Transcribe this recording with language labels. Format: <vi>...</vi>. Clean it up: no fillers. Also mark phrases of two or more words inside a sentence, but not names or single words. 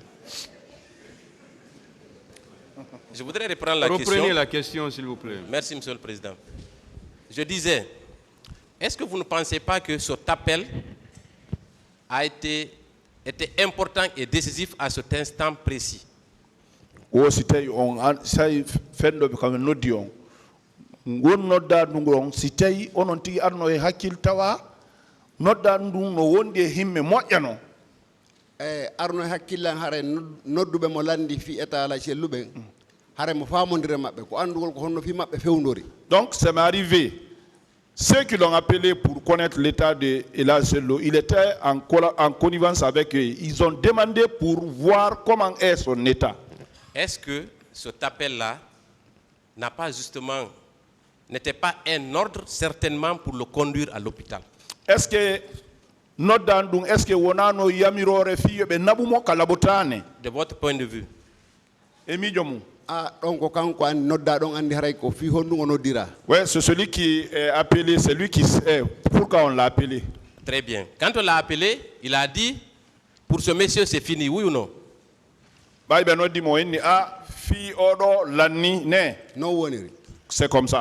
<fr>Je voudrais reprendre la question. Reprenez la question, s'il vous plaît. Merci, Monsieur le Président. Je disais, est-ce que vous ne pensez pas que cet appel a été important et décisif à cet instant précis?</fr> <ff>O sitay on say fendo be kam noddi on ngon nodda ndungon sitay onon tigi arno e hakkil tawa nodda ndun no wondi e himme moƴƴano arno hakkillan hare noddube mo landi fi état la cellube hare mo famondire mabbe ko andugol ko honno fi mabbe fewndori.</ff> <fr>Donc ça m'est arrivé. Ceux qui l'ont appelé pour connaître l'état de Elage Sello, il était en connivence avec eux. Ils ont demandé pour voir comment est son état. Est-ce que cet appel-là n'était pas un ordre certainement pour le conduire à l'hôpital? Est-ce que</fr> <ff>wonano yamirore fiyo be nabumo kalabotane?</ff> <fr>De votre point de vue. Ouais, c'est celui qui est appelé, c'est lui qui sait pourquoi on l'a appelé. Très bien. Quand on l'a appelé, il a dit, pour ce monsieur c'est fini, oui ou non? C'est comme ça.</fr>